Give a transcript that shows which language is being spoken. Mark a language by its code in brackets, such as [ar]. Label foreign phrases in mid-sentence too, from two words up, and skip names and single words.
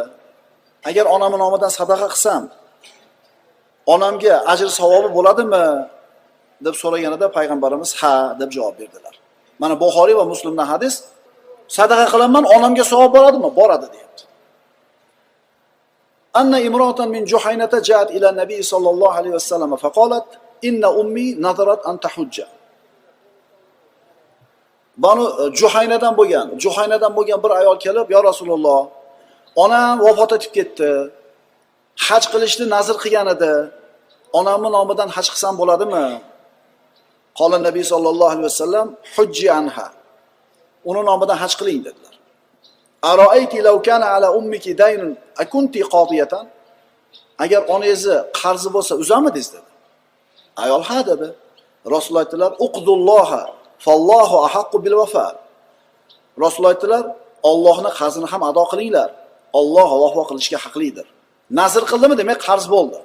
[uz] Agar onamning nomidan sadaqa qilsam, onamga ajr savobi bo'ladimi?" deb so'raganida payg'ambarimiz "Ha" deb javob berdilar. Mana Buxoriy va Muslimdan hadis, sadaqa qilaman, onamga savob bo'ladimi? Boradi deyapti. [ar] أن امرأة من جهينة جاءت إلى النبي صلى الله عليه وسلم فقالت إن أمي نذرت أن تحج. [uz] Banu Juhaynadan bo'lgan bir ayol kelib, "Ya Rasululloh, onam vafot etib ketdi. Haj qilishni nazr qilgan edi. Onamning nomidan haj qilsam bo'ladimi?" [ar] قال النبي صلى الله عليه وسلم حجي عنها." [uz] Uni nomidan haj qiling dedilar. [ar] "أرأيت لو كان على أمك دين أكنت قاضيته?" [uz] Agar onangizni qarzi bo'lsa, uzamidingiz dedi. Ayol ha dedi. Rasululloh aytdilar, [ar] "اقضوا الله فالله أحق بالوفاء." [uz] Rasululloh aytdilar, Allohning qarzini ham ado qilinglar. Alloh vafo qilishga haqlidir. Nazr qildimi, demak qarz bo'ldi.